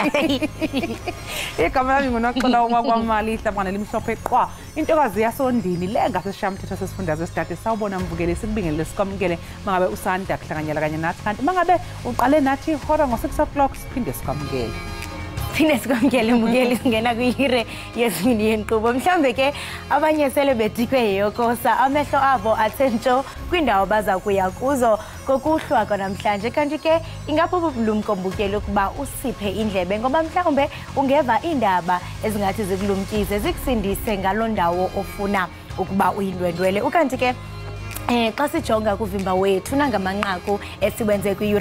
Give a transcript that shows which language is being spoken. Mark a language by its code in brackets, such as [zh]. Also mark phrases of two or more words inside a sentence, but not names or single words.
[zu] igama lami nguNoxola uMakwamali ihlabana limhlophe qwa intokazi yasondini le ngasesishamthetho sesifundazwe esidade sawubona mvukele sikubingelele sikwamukele mangabe usanda kuhlanganyela kanye nathi kanti mangabe uqale nathi ihora ngo-6 o'clock siphinde sikwamukele [xh] Phinde sikwamukele mbukeli singena kwihire yesibini yenqubo mhlambe ke abanye sele bedikwe yokosa amehlo abo athentsho kwindawo baza kuya kuzo kokuhlwa namhlanje kanti ke ingapho ubulumko mbukeli ukuba usiphe indlebe ngoba mhlawumbe ungeva indaba ezingathi zikulumkise zikusindise ngalondawo ofuna ukuba uyindwendwele ukanti ke xa sijonga kuvimba wethu nangamanqaku esiwenze kwiyure